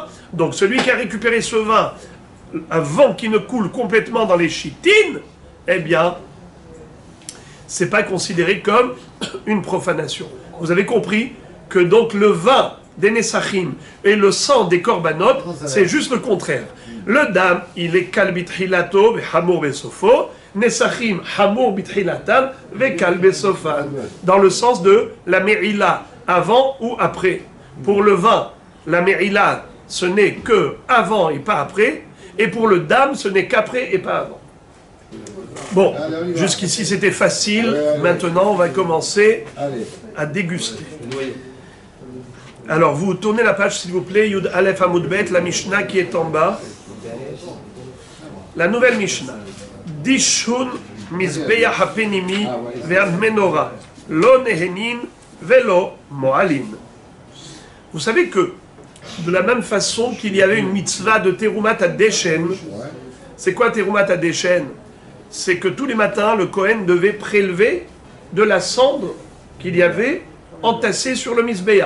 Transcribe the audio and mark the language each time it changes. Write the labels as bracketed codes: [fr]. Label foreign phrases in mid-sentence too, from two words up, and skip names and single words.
[fr] Donc celui qui a récupéré ce vin avant qu'il ne coule complètement dans les chitines, eh bien, c'est pas considéré comme une profanation. Vous avez compris que donc le vin des Nesachim et le sang des korbanot, c'est juste le contraire. Le dam, il est [he] קל בתחילתו וחמור בסופו, נסכים חמור בתחילתם וקל בסופן. [fr] Dans le sens de la merila, avant ou après. Pour le vin, la merila, ce n'est que avant et pas après, et pour le dam, ce n'est qu'après et pas avant. Bon, jusqu'ici c'était facile, maintenant on va commencer à déguster. Alors vous tournez la page s'il vous plaît, [he] יוד אלף עמוד בית, [fr] la Mishnah qui est en bas. La nouvelle Mishnah. [he] דישון מזבח הפנימי ועד מנורה לא נהנין ולא מועלין. [fr] Vous savez que de la même façon qu'il y avait une mitzvah de [he] תרומת הדשן, [fr] c'est quoi [he] תרומת הדשן? [fr] C'est que tous les matins, le Kohen devait prélever de la cendre qu'il y avait entassée sur le Mizbeah.